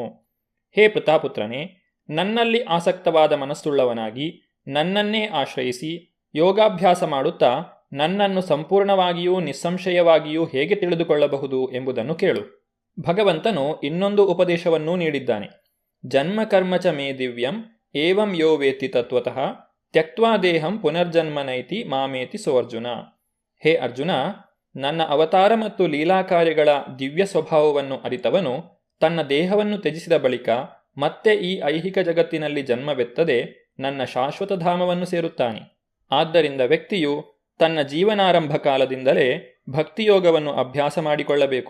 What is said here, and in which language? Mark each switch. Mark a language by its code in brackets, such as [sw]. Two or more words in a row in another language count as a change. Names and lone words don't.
[kn] ಹೇ ಪ್ರತಾಪುತ್ರನೇ, ನನ್ನಲ್ಲಿ ಆಸಕ್ತವಾದ ಮನಸ್ಸುಳ್ಳವನಾಗಿ ನನ್ನನ್ನೇ ಆಶ್ರಯಿಸಿ ಯೋಗಾಭ್ಯಾಸ ಮಾಡುತ್ತಾ ನನ್ನನ್ನು ಸಂಪೂರ್ಣವಾಗಿಯೂ ನಿಸ್ಸಂಶಯವಾಗಿಯೂ ಹೇಗೆ ತಿಳಿದುಕೊಳ್ಳಬಹುದು ಎಂಬುದನ್ನು ಕೇಳು. ಭಗವಂತನು ಇನ್ನೊಂದು ಉಪದೇಶವನ್ನೂ ನೀಡಿದ್ದಾನೆ. [sa] ಜನ್ಮಕರ್ಮಚ ಮೇ ದಿವ್ಯಂ ಏವಂ ಯೋ ವೇತ್ತಿ ತತ್ವತಃ ತ್ಯಕ್ತ್ವಾ ದೇಹಂ ಪುನರ್ಜನ್ಮನೈತಿ ಮಾಮೇತಿ ಸೋರ್ಜುನ. [kn] ಹೇ ಅರ್ಜುನ, ನನ್ನ ಅವತಾರ ಮತ್ತು ಲೀಲಾಕಾರ್ಯಗಳ ದಿವ್ಯ ಸ್ವಭಾವವನ್ನು ಅರಿತವನು ತನ್ನ ದೇಹವನ್ನು ತ್ಯಜಿಸಿದ ಬಳಿಕ ಮತ್ತೆ ಈ ಐಹಿಕ ಜಗತ್ತಿನಲ್ಲಿ ಜನ್ಮವೆತ್ತದೆ ನನ್ನ ಶಾಶ್ವತ ಧಾಮವನ್ನು ಸೇರುತ್ತಾನೆ. ಆದ್ದರಿಂದ ವ್ಯಕ್ತಿಯು ತನ್ನ ಜೀವನಾರಂಭ ಕಾಲದಿಂದಲೇ ಭಕ್ತಿಯೋಗವನ್ನು ಅಭ್ಯಾಸ ಮಾಡಿಕೊಳ್ಳಬೇಕು.